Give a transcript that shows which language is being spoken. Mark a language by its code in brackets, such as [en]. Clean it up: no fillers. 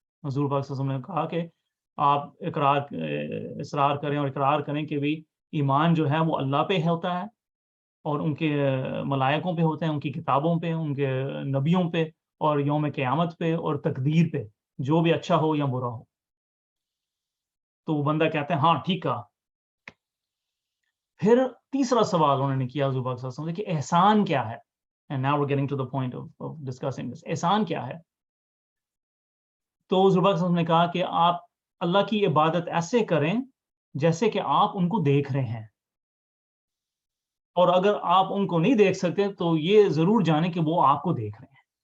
[ur] حضور پاک صلی اللہ علیہ وسلم نے کہا کہ آپ اصرار کریں اور اقرار کریں کہ بھی ایمان جو ہے وہ اللہ پہ ہوتا ہے، اور ان کے ملائکوں پہ ہوتے ہیں، ان کی کتابوں پہ، ان کے نبیوں پہ، اور یوم قیامت پہ، اور تقدیر پہ، جو بھی اچھا ہو یا برا ہو. تو وہ بندہ کہتے ہیں ہاں ٹھیک کہا. پھر تیسرا سوال انہوں نے کیا حضور پاک صلی اللہ علیہ وسلم کہ احسان کیا ہے. [en] And now we're getting to the point of discussing this. [ur] احسان کیا ہے؟ تو حضور پاک صلی اللہ علیہ وسلم نے کہا کہ آپ اللہ کی عبادت ایسے کریں جیسے کہ آپ ان کو دیکھ رہے ہیں، اور اگر آپ ان کو نہیں دیکھ سکتے تو یہ ضرور جانیں کہ وہ آپ کو دیکھ رہے ہیں.